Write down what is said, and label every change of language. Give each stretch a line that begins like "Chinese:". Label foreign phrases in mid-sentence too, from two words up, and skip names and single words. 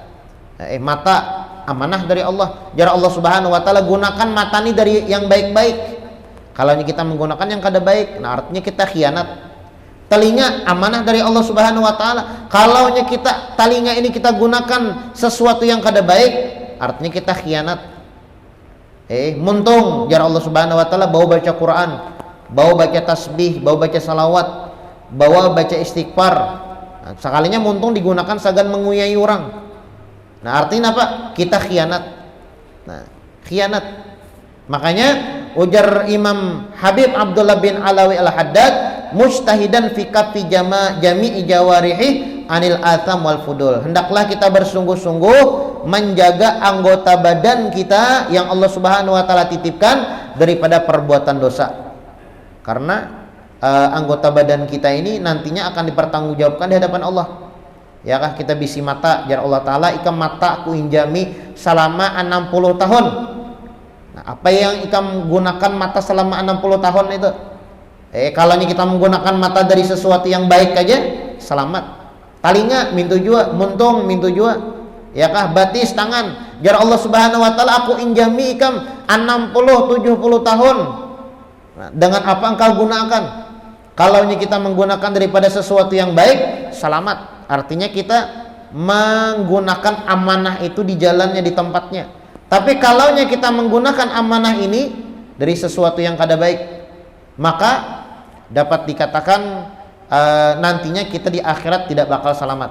Indonesian: Mata amanah dari Allah. Jar Allah
Arabic: Subhanahu wa taala
Indonesian: gunakan mata ini dari yang baik-baik. Kalau kita menggunakan yang kada baik, nah artinya kita khianat. Telinga amanah dari Allah
Arabic: Subhanahu wa taala.
Indonesian: Kalau kita telinga ini kita gunakan sesuatu yang kada baik, artinya kita khianat. Muntung jar Allah
Arabic: Subhanahu wa taala
Indonesian: bawa baca Quran, bawa baca tasbih, bawa baca salawat, bawa baca istighfar. Nah, sekalinya muntung digunakan sagan menguyai orang. Nah, artinya apa? Kita khianat. Nah, khianat. Makanya ujar Imam Habib Abdullah bin Alawi Al-Haddad,
Arabic: mujtahidan fi kafi jami'i jawarihi anil atham wal fudul.
Indonesian: Hendaklah kita bersungguh-sungguh menjaga anggota badan kita yang Allah
Arabic: Subhanahu wa taala
Indonesian: titipkan daripada perbuatan dosa. Karena anggota badan kita ini nantinya akan dipertanggungjawabkan di hadapan Allah.
Banjar: Ya kah, kita bisi mata jar Allah taala, ikam mata ku injami selama 60 tahun.
Indonesian: Nah, apa yang ikam gunakan mata selama 60 tahun itu? Kalau kita menggunakan mata dari sesuatu yang baik aja, selamat.
Banjar: Talinga mintu jua, muntung mintu jua. ya kah, batis tangan jar Allah
Arabic: Subhanahu wa taala,
Banjar: aku injami ikam 60 70 tahun.
Indonesian: Nah, dengan apa engkau gunakan? Kalau kita menggunakan daripada sesuatu yang baik, selamat. Artinya kita menggunakan amanah itu di jalannya, di tempatnya. Tapi kalau kita menggunakan amanah ini dari sesuatu yang kada baik, maka dapat dikatakan nantinya kita di akhirat tidak bakal selamat.